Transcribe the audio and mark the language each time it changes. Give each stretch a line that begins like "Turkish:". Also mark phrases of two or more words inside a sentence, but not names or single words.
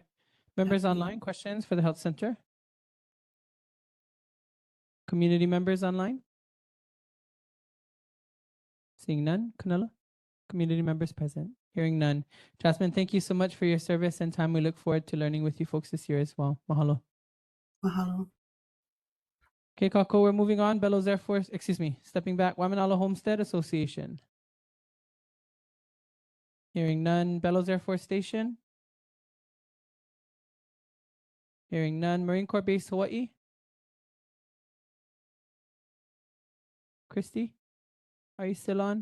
English: Members online, questions for the Health Center? Community members online? Seeing none. Canela? Community members present? Hearing none. Jasmine, thank you so much for your service and time. We look forward to learning with you folks this year as well. Mahalo. Mahalo. Okay, Kako, we're moving on. Bellows Air Force, stepping back. Waimānalo Homestead Association. Hearing none. Bellows Air Force Station. Hearing none. Marine Corps Base Hawaii. Christy, are you still on?